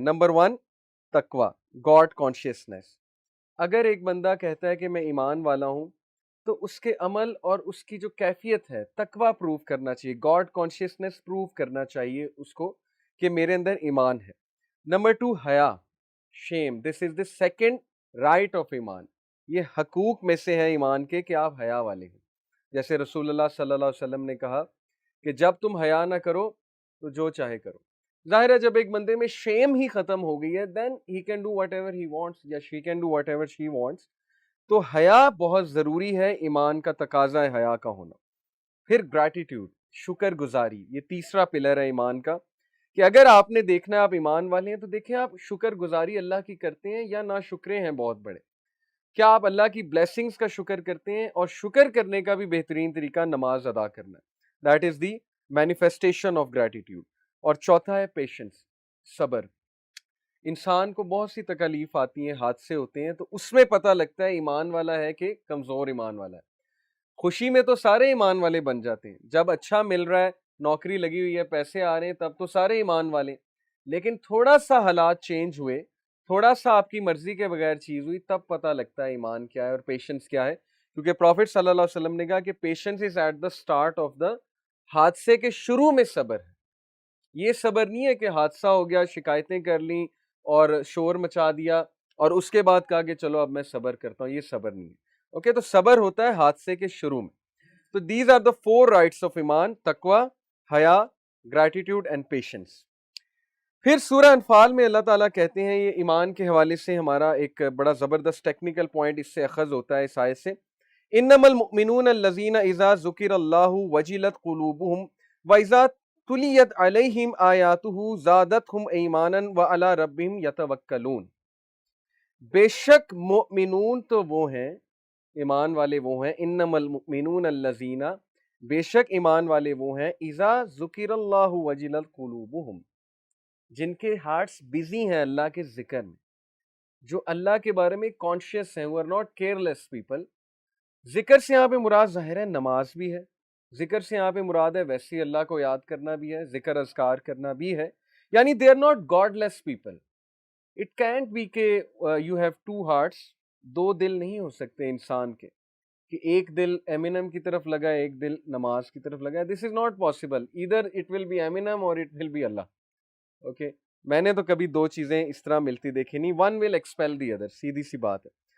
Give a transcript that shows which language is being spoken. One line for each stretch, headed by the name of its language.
Urdu: Number 1 تقوی، God consciousness. اگر ایک بندہ کہتا ہے کہ میں ایمان والا ہوں تو اس کے عمل اور اس کی جو کیفیت ہے تقوی پروف کرنا چاہیے، گاڈ کانشیسنس پروف کرنا چاہیے اس کو کہ میرے اندر ایمان ہے. نمبر 2 حیا، شیم.
English: This is the second right of ایمان.
Urdu: یہ حقوق میں سے ہے ایمان کے کہ آپ حیا والے ہیں. جیسے رسول اللہ صلی اللہ علیہ وسلم نے کہا کہ جب تم حیا نہ کرو تو جو چاہے کرو. ظاہر ہے جب ایک بندے میں شیم ہی ختم ہو گئی ہے
English: Then he can do whatever he wants یا she can do whatever she wants.
Urdu: تو حیا بہت ضروری ہے، ایمان کا تقاضا ہے حیا کا ہونا. پھر گریٹیٹیوڈ، شکر گزاری. یہ تیسرا پلر ہے ایمان کا، کہ اگر آپ نے دیکھنا ہے آپ ایمان والے ہیں تو دیکھیں آپ شکر گزاری اللہ کی کرتے ہیں یا نا شکرے ہیں بہت بڑے. کیا آپ اللہ کی بلیسنگز کا شکر کرتے ہیں؟ اور شکر کرنے کا بھی بہترین طریقہ نماز ادا کرنا ہے.
English: That is the manifestation of gratitude.
Urdu: اور چوتھا ہے پیشنس، صبر. انسان کو بہت سی تکالیف آتی ہیں، حادثے ہوتے ہیں، تو اس میں پتہ لگتا ہے ایمان والا ہے کہ کمزور ایمان والا ہے. خوشی میں تو سارے ایمان والے بن جاتے ہیں، جب اچھا مل رہا ہے، نوکری لگی ہوئی ہے، پیسے آ رہے ہیں، تب تو سارے ایمان والے. لیکن تھوڑا سا حالات چینج ہوئے، تھوڑا سا آپ کی مرضی کے بغیر چیز ہوئی، تب پتہ لگتا ہے ایمان کیا ہے اور پیشنس کیا ہے. کیونکہ پروفٹ صلی اللہ علیہ وسلم نے کہا کہ
English: patience is at the start of the,
Urdu: حادثے کے شروع میں صبر ہے. یہ صبر نہیں ہے کہ حادثہ ہو گیا، شکایتیں کر لیں اور شور مچا دیا اور اس کے بعد کہا کہ چلو اب میں صبر کرتا ہوں. یہ صبر نہیں ہے. اوکے، تو صبر ہوتا ہے حادثے کے شروع میں. تو
English: These are the 4 rights of ایمان: تقوی، حیا، گریٹیٹیوڈ اینڈ پیشنس.
Urdu: پھر سورہ انفال میں اللہ تعالیٰ کہتے ہیں، یہ ایمان کے حوالے سے ہمارا ایک بڑا زبردست ٹیکنیکل پوائنٹ اس سے اخذ ہوتا ہے اس آیت سے.
Arabic: انما المؤمنون الذین اذا ذکر اللہ وجلت قلوبہم واذا تلیت علیہم آیاتہ زادتہم ایمانا وعلی ربہم یتوکلون.
Urdu: بے شک مؤمنون تو وہ ہیں، ایمان والے وہ ہیں،
Arabic: انما المؤمنون الذین،
Urdu: بے شک ایمان والے وہ ہیں،
Arabic: اذا ذکر اللہ وجلت قلوبہم،
Urdu: جن کے ہارٹس بزی ہیں اللہ کے ذکر میں، جو اللہ کے بارے میں کانشیس ہیں.
English: وہ are not careless people.
Urdu: ذکر سے یہاں پہ مراد ظاہر ہے نماز بھی ہے، ذکر سے یہاں پہ مراد ہے ویسے اللہ کو یاد کرنا بھی ہے، ذکر اذکار کرنا بھی ہے.
English: یعنی they are not godless people. It can't be
Urdu: کہ
English: you have 2 hearts،
Urdu: 2 دل نہیں ہو سکتے انسان کے، کہ ایک دل ایمینم کی طرف لگا ہے، ایک دل نماز کی طرف لگا ہے.
English: This is not possible. Either it will be ایمینم اور it will be اللہ.
Urdu: Okay, میں نے تو کبھی 2 چیزیں اس طرح ملتی دیکھی نہیں.
English: one will expel the other,
Urdu: سیدھی سی بات ہے.